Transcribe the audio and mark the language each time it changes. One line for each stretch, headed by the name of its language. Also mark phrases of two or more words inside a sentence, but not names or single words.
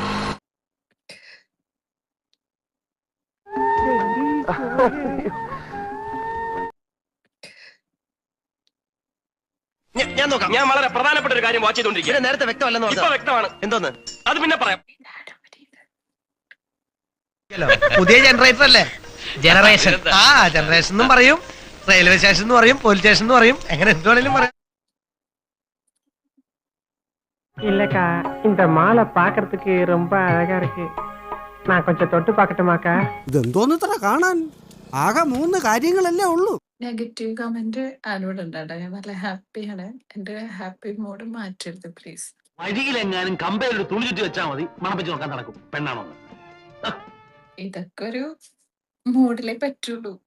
Malayalam: ഞാൻ നോക്കാം. ഞാൻ വളരെ പ്രധാനപ്പെട്ട ഒരു കാര്യം വാച്ച് ചെയ്തോണ്ടിരിക്കുക. നേരത്തെ വ്യക്തമല്ലെന്ന് ഇപ്പൊ വ്യക്തമാണ്. എന്തോന്ന്? അത് പിന്നെ പറയാം. പുതിയ ജനറേറ്റർ അല്ലേ?
English: generation generation
Malayalam: എന്നും പറയും,
English: railway station
Malayalam: എന്ന് പറയും,
English: police station
Malayalam: എന്ന് പറയും, എങ്ങനെ എന്തുവേണേലും പറയാം.
Tamil: இல்லக்கா இந்த மாலை பாக்குறதுக்கு ரொம்ப அழகா இருக்கு. நான் கொஞ்சம் தொட்டு பார்க்கட்டுமாக்கா?
Malayalam: ഇതെന്തോന്ന് ഇത്ര കാണാൻ? ആകെ 3 കാര്യങ്ങളല്ലേ ഉള്ളൂ.
English: negative comment
Malayalam: ആരോട് ഉണ്ടാട്ടോ? ഞാൻ നല്ല ഹാപ്പിയാണ്. എന്റെ
English: happy mode
Malayalam: മാറ്റരുത് പ്ലീസ്. വഴിയിലെങ്ങാനും കമ്പയിൽ തുണി ചുറ്റി വെച്ചാൽ മതി, മണപ്പിച്ച് നോക്കാൻ നടക്കും. പെണ്ണാണോ? ഇതൊക്കെ ഒരു മൂഡിലേ പറ്റുള്ളൂ.